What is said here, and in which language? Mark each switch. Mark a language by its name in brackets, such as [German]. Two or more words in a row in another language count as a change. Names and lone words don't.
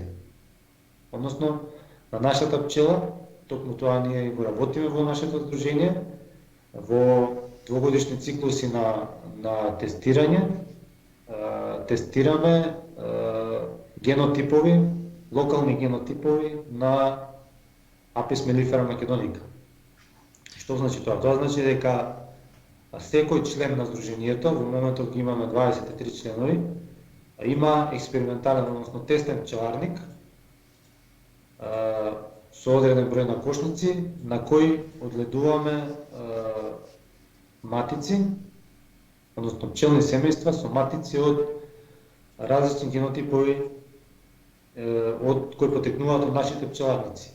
[Macedonian] Односно, на нашата пчела, токму тоа ние го работиме во нашето здружение, во двогодишни циклуси на тестирање, тестираме генотипови, локални генотипови на Apis mellifera macedonica. Што значи тоа? Тоа значи дека секој член на здруженијето, во моментот ги имаме 23 членови, има експериментален, односно тестен пчеларник со одреден број на кошници на кои одледуваме матици, односно пчелни семејства со матици од различни генотипови од кои потекнуваат од нашите пчеларници.